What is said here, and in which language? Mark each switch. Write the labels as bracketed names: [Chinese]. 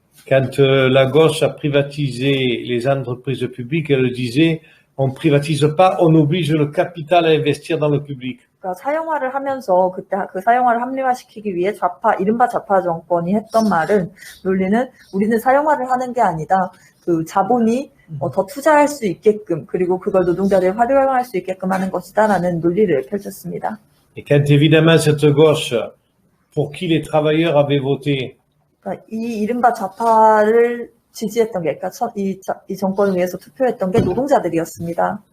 [French] Quand la gauche a privatisé les entreprises publiques, elle disait on privatise pas, on oblige le capital à investir dans le public. [Korean] 그러니까 사형화를 하면서 그때 그 사형화를 합리화시키기 위해 이른바 좌파 정권이 했던 논리는 우리는 사형화를 하는 게 아니다. 그 자본이 더 투자할 수 있게끔 그리고 그걸 노동자들이 활용할 수 있게끔 하는 것이다라는 논리를 펼쳤습니다. [French] Et quand évidemment cette gauche pour qui les travailleurs avaient voté, [Korean] 그러니까 이 이른바 좌파를 지지했던 게, 그러니까 이 정권을 위해서 투표했던 게 노동자들이었습니다.